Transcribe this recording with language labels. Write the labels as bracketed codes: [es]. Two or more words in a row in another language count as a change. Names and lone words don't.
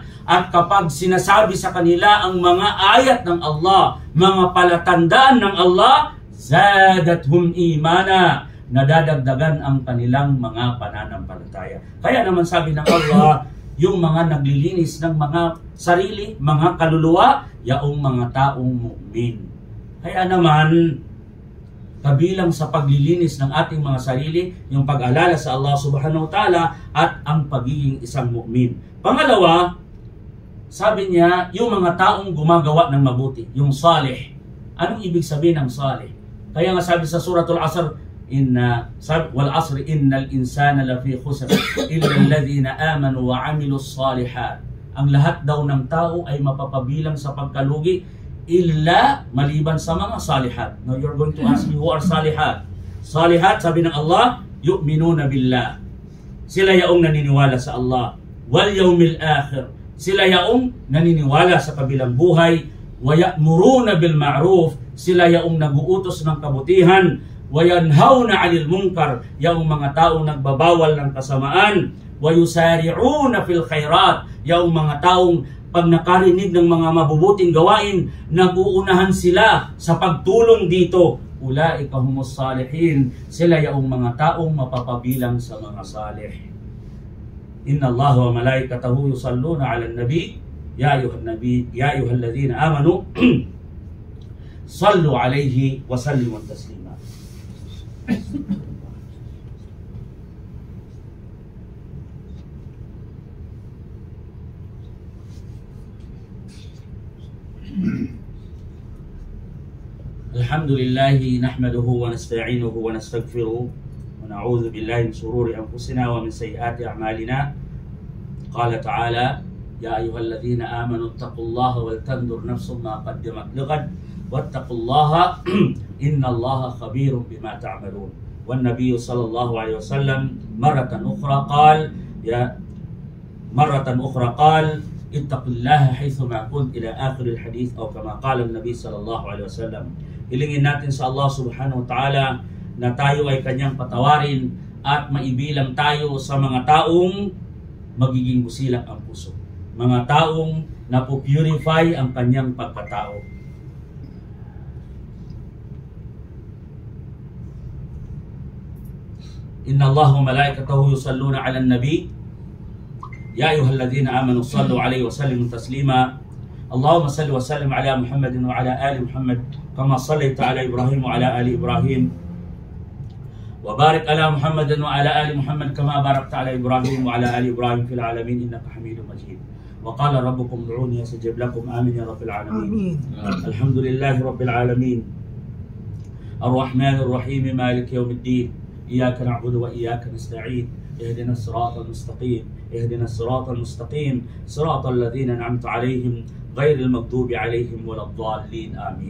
[tl] At kapag sinasabi sa kanila ang mga ayat ng Allah, mga palatandaan ng Allah, [ar] زادتهم إيمانا, [tl] nadadagdagan ang kanilang mga pananampalataya. Kaya naman sabi ng Allah, yung mga naglilinis ng mga sarili, mga kaluluwa, yaong mga taong mu'min. Kaya naman, kabilang sa paglilinis ng ating mga sarili, yung pag-alala sa Allah [ar] سبحانه وتعالى [tl] at ang pagiging isang mu'min. Pangalawa, sabi niya, yung mga taong gumagawa ng mabuti, yung salih. Anong ibig sabihin ng salih? Kaya nga sabi sa Suratul Asr, [ar] والعصر إن الإنسان لفي خسر إلا الذين آمنوا وعملوا الصالحات. [tl] Ang lahat daw ng tao ay mapapabilang sa pagkalugi illa maliban sa mga salihat. [en] Now you're going to ask me, who are salihat? Salihat, [tl] sabi ng Allah, [ar] يؤمنون بالله. [tl] Sila yaong naniniwala sa Allah. [ar] واليوم الآخر. [tl] sila yaong naniniwala sa kabilang buhay. [ar] ويأمرون بالمعروف, [tl] sila yaong naguutos ng kabutihan. [ar] وينهون عن المنكر, [tl] yaong mga taong nagbabawal ng kasamaan. [ar] ويسارعون في الخيرات, [tl] yaong mga taong pag nakarinig ng mga mabubuting gawain, naguunahan sila sa pagtulong dito. [ar] أولئك هم الصالحين, [tl] sila yaong mga taong mapapabilang sa mga salih. [ar] إن الله وملائكته يصلون على النبي يا أيها الذين آمنوا صلوا عليه وسلموا تسليما. الحمد لله نحمده ونستعينه ونستغفره ونعوذ بالله من شرور أنفسنا ومن سيئات أعمالنا. قال تعالى, يا أيها الذين آمنوا اتقوا الله ولتنظر نفس ما قدمت لغد واتقوا الله إن الله خبير بما تعملون. والنبي صلى الله عليه وسلم مرة أخرى قال اتق الله حيثما كنت إلى آخر الحديث أو كما قال النبي صلى الله عليه وسلم. [tl] Hilingin natin sa Allah [ar] سبحانه وتعالى [tl] na tayo ay kanyang patawarin at maibilang tayo sa mga taong magiging busilak ang puso. Mga taong napupurify ang kanyang pagkatao. [ar] إن الله وملائكته يصلون على النبي يا أيها الذين آمنوا صلوا عليه وسلموا تسليما. اللهم صل وسلم على محمد وعلى آل محمد كما صليت على إبراهيم وعلى آل إبراهيم. وبارك على محمد وعلى آل محمد كما باركت على إبراهيم وعلى آل إبراهيم في العالمين إنك حميد مجيد. وقال ربكم ادعوني أستجب لكم. آمين يا رب العالمين. الحمد لله رب العالمين الرحمن الرحيم مالك يوم الدين. إياك نعبد وإياك نستعين. اهدنا الصراط المستقيم اهدنا الصراط المستقيم صراط الذين أنعمت عليهم غير المغضوب عليهم ولا الضالين آمين.